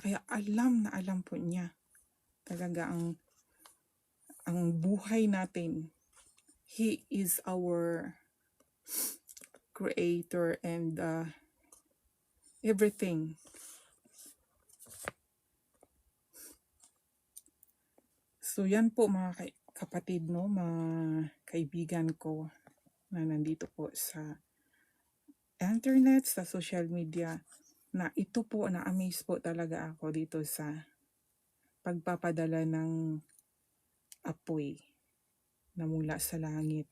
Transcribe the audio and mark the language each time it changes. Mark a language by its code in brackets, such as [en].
[tl] Kaya alam na alam po niya. Talaga ang buhay natin. [en] He is our creator and everything. [tl] So yan po mga kapatid, mga kaibigan ko na nandito po sa internet, sa social media, na ito po, na-amaze po talaga ako dito sa pagpapadala ng apoy na mula sa langit.